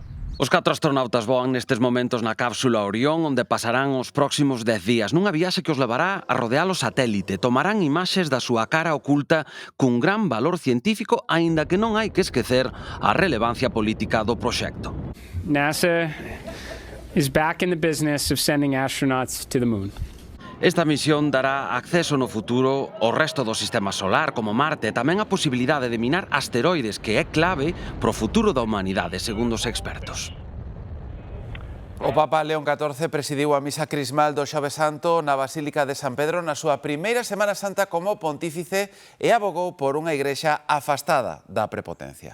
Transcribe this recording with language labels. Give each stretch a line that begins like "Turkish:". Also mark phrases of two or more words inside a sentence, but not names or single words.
Galician: Os 4 astronautas voan nestes momentos na cápsula Orión, onde pasarán os próximos 10 días nunha viaxe que os levará a rodear o satélite. Tomarán imaxes da súa cara oculta cun gran valor científico, aínda que non hai que esquecer a relevancia política do proxecto.
English: NASA is back in the business of sending astronauts to the moon.
Galician: Esta misión dará acceso no futuro ao resto do sistema solar, como Marte, e tamén a posibilidade de minar asteroides, que é clave pro futuro da humanidade, segundo os expertos. O Papa León XIV presidiu a misa crismal do Xoves Santo na Basílica de San Pedro na súa primeira Semana Santa como pontífice e abogou por unha igrexa afastada da prepotencia.